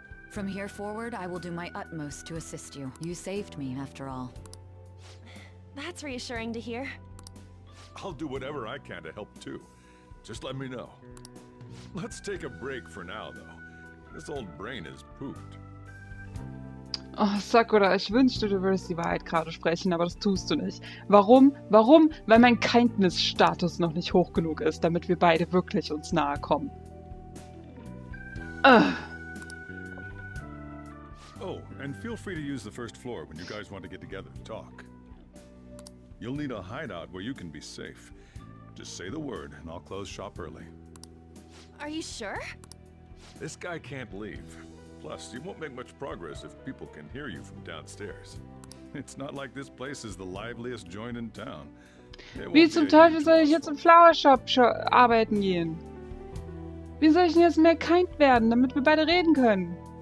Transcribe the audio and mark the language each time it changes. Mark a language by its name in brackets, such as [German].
[English] From here forward, I will do my utmost to assist you. You saved me, after all. That's reassuring to hear. I'll do whatever I can to help too. Just let me know. Let's take a break for now, though. This old brain is pooped. [German] Oh, Sakura, ich wünschte, du würdest die Wahrheit gerade sprechen, aber das tust du nicht. Warum? Warum? Weil mein Kindness-Status noch nicht hoch genug ist, damit wir beide wirklich uns nahe kommen. [English] Oh, and feel free to use the first floor when you guys want to get together to talk. You'll need a hideout where you can be safe. Just say the word, and I'll close shop early. Are you sure? This guy can't leave. Plus, you won't make much progress if people can hear you from downstairs. It's not like this place is the liveliest joint in town. [German] Wie zum Teufel soll ich jetzt im Flower Shop arbeiten gehen? Wie soll ich denn jetzt mehr kind werden, damit wir beide reden können?